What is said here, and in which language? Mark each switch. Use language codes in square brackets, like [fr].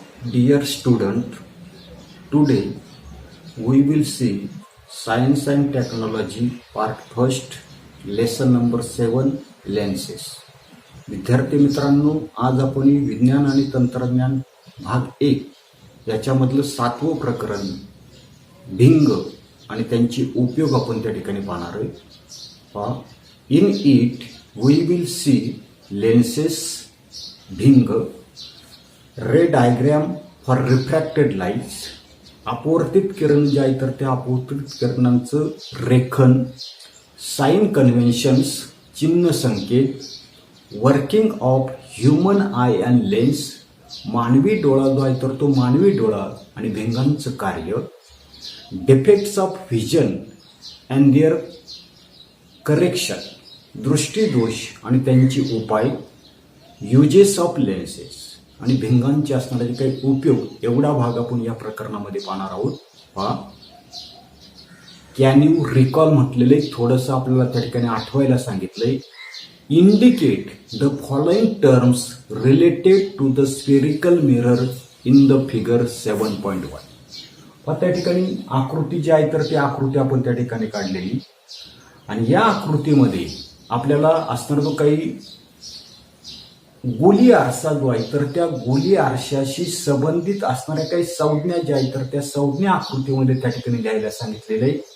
[en] Dear student, today we will see Science and Technology part first, lesson number 7, lenses. [mr] विद्यार्थी मित्रांनो, आज आपण विज्ञान आणि तंत्रज्ञान भाग 1 याच्यामधलं 7वं प्रकरण भिंग आणि त्यांचे उपयोग आपण त्या ठिकाणी पाहणार आहोत. [en] in it we will see lenses, भिंग, ray diagram for refracted lights, [mr] अपवर्तित किरण जे आहे तर त्या अपवर्तित किरणांचं रेखन, [en] sign conventions, चिन्ह संकेत, working of human eye and lens, [mr] मानवी डोळा जो आहे तर तो मानवी डोळा आणि भिंगांचं कार्य, [en] defects of vision and their [mr] correction, दृष्टीदोष आणि त्यांचे उपाय, [en] uses of lenses [mr] आणि भिंगांचे असणारे काही उपयोग, एवढा भाग आपण या प्रकरणामध्ये पाहणार आहोत. [en] can you recall [mr] म्हटलेले थोडंसं आपल्याला त्या ठिकाणी आठवायला सांगितलंय. [en] Indicate the following terms related to the spherical mirror in the figure 7.1. [mr] त्या ठिकाणी आकृती जी आहे तर ती आकृती आपण त्या ठिकाणी काढलेली आणि या आकृतीमध्ये आपल्याला असणार जो काही गोली आरसा जो आहे तर त्या गोली आरशाशी संबंधित असणाऱ्या काही संज्ञा ज्या आहेत तर त्या संज्ञा आकृतीमध्ये त्या ठिकाणी द्यायला सांगितलेलं आहे.